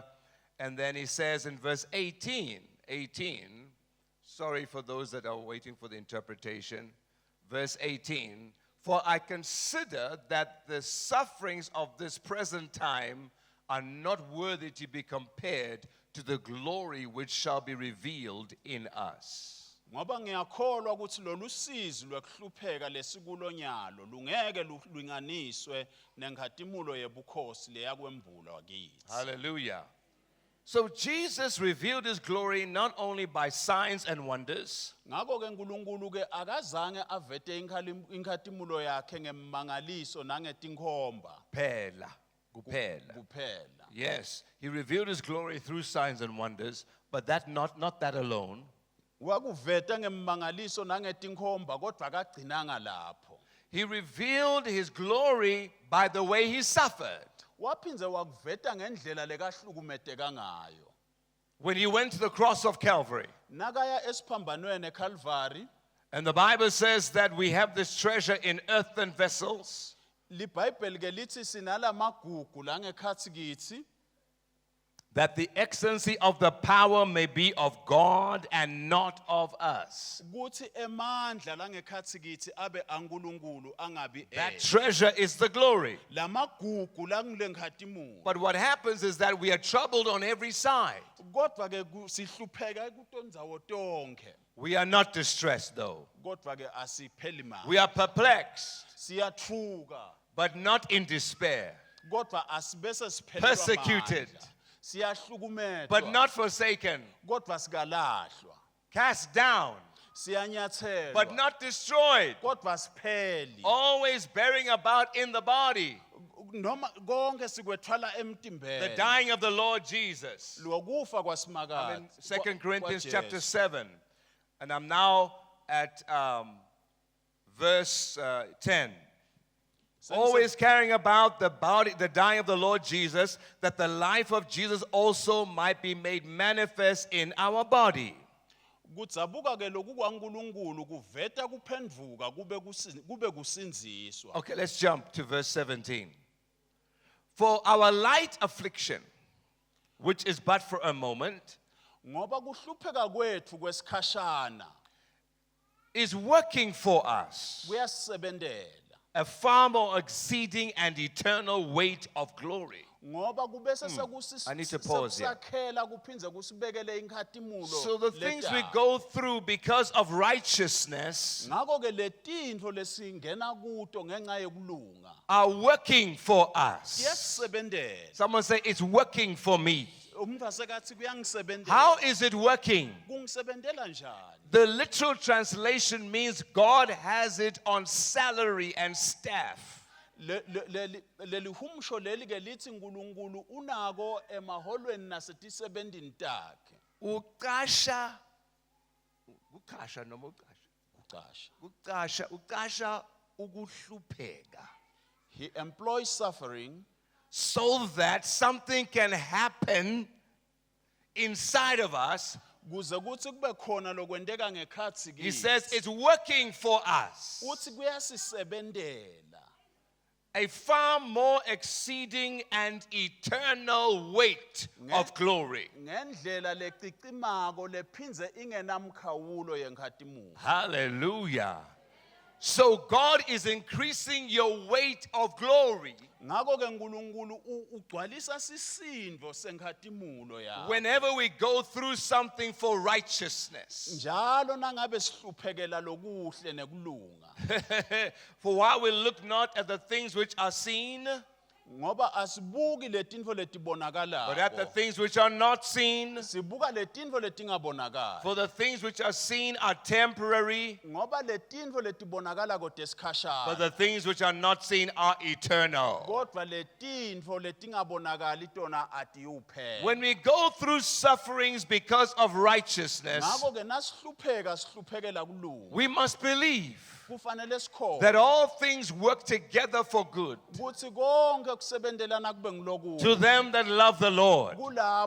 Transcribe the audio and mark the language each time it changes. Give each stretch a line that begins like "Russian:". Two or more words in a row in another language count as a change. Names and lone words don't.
English: And then he says in verse 18, sorry for those that are waiting for the interpretation, verse 18, for I consider that the sufferings of this present time are not worthy to be compared to the glory which shall be revealed in us.
Swati: Ngoba ngiyakholwa ukuthi lolu sizi lwekuhlupheka lesikulonyalo lungeke lulinganiswe nenkhatimulo yebukhosi leyakwembulwa kithi.
English: Hallelujah. So Jesus revealed his glory not only by signs and wonders,
Swati: Ngakho ke uNkulunkulu ke akazange avete inkhatimulo yakhe ngemangaliso nangetinkhomba kuphela. kuphela.
English: Yes, he revealed his glory through signs and wonders, but not that alone.
Swati: Wakuveta ngemangaliso nangetinkhomba kodwa akagcinanga lapho.
English: He revealed his glory by the way he suffered.
Swati: Waphindze wakuveta ngendlela lekahlukumeteka ngayo.
English: When he went to the cross of Calvary,
Swati: Nakaya esiphambanweni eCalvary,
English: and the Bible says that we have this treasure in earthen vessels,
Swati: liBhayibheli ke lithi sinala magugu la ngekhatsi kithi
English: that the excellency of the power may be of God and not of us.
Swati: ukuthi emandla la ngekhatsi kithi abe ankulunkulu angabi
English: That treasure is the glory.
Swati: la magugu la ngile nkhatimulo.
English: But what happens is that we are troubled on every side.
Swati: Kodwa ke sihlupheka kutondzawo tonke.
English: We are not distressed though.
Swati: Kodwa ke asipheli mali.
English: We are perplexed,
Swati: Siyathuka
English: but not in despair.
Swati: kodwa asibese siphelelwa
English: Persecuted,
Swati: amandla. Siyahlukumetwa
English: but not forsaken.
Swati: kodwa sikalahlwa.
English: Cast down,
Swati: Siyanyathelwa
English: but not destroyed.
Swati: kodwa sipheli.
English: Always bearing about in the body
Swati: Noma konke sikwethwala
English: the
Swati: emtimbeni.
English: dying of the Lord Jesus.
Swati: Lokufa
English: I'm
Swati: kwaSimakade.
English: in 2 Corinthians
Swati: kwaJesu.
English: chapter 7, and I'm now at verse 10. Always carrying about the body, the dying of the Lord Jesus, that the life of Jesus also might be made manifest in our body.
Swati: Kudzabuka ke loku kwaNkulunkulu kuveta kuphendvuka kube kusinziswa.
English: Okay, let's jump to verse 17. For our light affliction, which is but for a moment,
Swati: Ngoba kuhlupheka kwethu kwesikhashana
English: is working for us
Swati: kuyasebentela.
English: a far more exceeding and eternal weight of glory.
Swati: Ngoba kubese
English: I need to pause here.
Swati: sekusakhela kuphindze kusibekele inkhatimulo.
English: So the things we
Swati: letala.
English: go through because of righteousness
Swati: Ngakho ke letintfo lesingena kuto ngenxa yekulunga.
English: are working for us.
Swati: Kuyasebentela.
English: Someone say, it's working for me.
Swati: Umuntu asekathi kuyangisebentela.
English: How is it working?
Swati: Kungisebentela njani?
English: The literal translation means God has it on salary and staff.
Swati: Lelihumsho leli ke lithi uNkulunkulu unako emaholweni nasetisebentini takhe. Uqasha ukuhlupheka,
English: He employs suffering so that something can happen inside of us.
Swati: kuze kuthi kube khona lokwenteka ngekhatsi
English: He
Swati: kithi.
English: says it's working for us.
Swati: Uthi kuyasisebentela.
English: A far more exceeding and eternal weight of glory.
Swati: Ngendlela lecicimako lephindze ingenamkhawulo yenkhatimulo.
English: Hallelujah. So God is increasing your weight of glory
Swati: Ngakho ke uNkulunkulu ugcwalisa sisindvo senkhatimulo yakhe.
English: whenever we go through something for righteousness.
Swati: Njalo nangabe sihluphekela lokuhle nekulunga.
English: For while we look not at the things which are seen,
Swati: ngoba asibuki letinto
English: but at the
Swati: letibonakalayo.
English: things which are not seen.
Swati: Sibuka letinto letingabonakali.
English: For the things which are seen are temporary,
Swati: Ngoba letinto letibonakala kodwa
English: but
Swati: esikhashana.
English: the things which are not seen are eternal.
Swati: Kodwa letinto letingabonakali tona atiyuphela.
English: When we go through sufferings because of righteousness,
Swati: Ngakho ke nasihlupheka sihluphekela kulunga.
English: we must believe
Swati: Kufanele sikholwe
English: that all things work together for good
Swati: ukuthi konke kusebendelana kube ngilokuhle.
English: to them that love the Lord
Swati: Kulabo